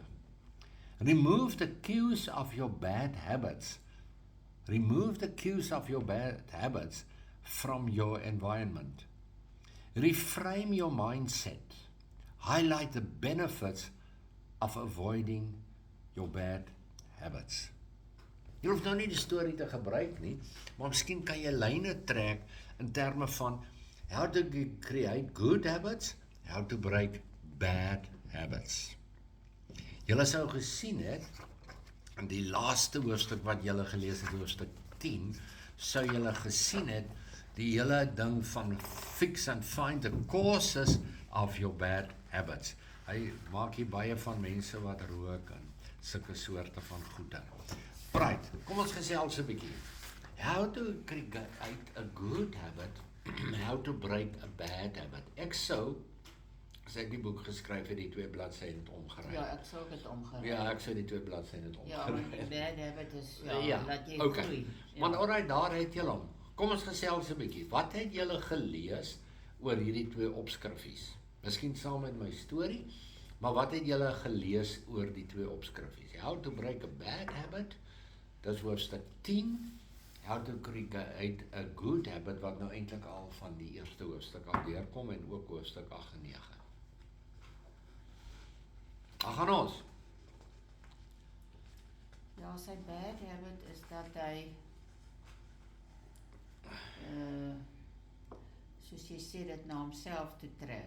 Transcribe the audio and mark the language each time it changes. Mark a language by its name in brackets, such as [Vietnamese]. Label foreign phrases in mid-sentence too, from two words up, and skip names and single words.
[English] Remove the cues of your bad habits. Remove the cues of your bad habits from your environment. Reframe your mindset. Highlight the benefits of avoiding your bad habits. [Afrikaans] Jy hoef nou nie die storie te gebruik nie, maar miskien kan jy lyne trek in terme van [English] how to create good habits, how to break bad habits. [Afrikaans] Julle sou gesien het, in die laaste hoofstuk wat julle gelees het, hoofstuk 10, sou julle gesien het, die hele ding van [English] fix and find the causes of your bad habits. [Afrikaans] Hy maak hier baie van mense wat rook en sulke soorte van goede. Right, kom ons gesels 'n bietjie. [English] How to create a good habit, how to break a bad habit. [Afrikaans] Ek sou, as ek die boek geskryf het, die 2 bladsye het omgeruil. Ja, ek sou dit omgeruil. Ja, ek sou die 2 bladsye het Ja, omgeruil. want die [English] bad habit [Afrikaans] is, laat jy okay. groei. Ja. Want alright, daar het julle hom. Kom ons gesels 'n bietjie. Wat het julle gelees oor hierdie 2 opskriffies? Miskien saam met my storie, maar wat het julle gelees oor die 2 opskriffies? [English] How to break a bad habit, [Afrikaans] dis hoofstuk 10. [English] How to create a good habit, [Afrikaans] wat nou eintlik al van die eerste hoofstuk al deurkom en ook hoofstuk 8 en 9. Gaan ons. Ja, sy [English] bad habit [Afrikaans] is dat hy, soos jy sê, dit na homself toe trek.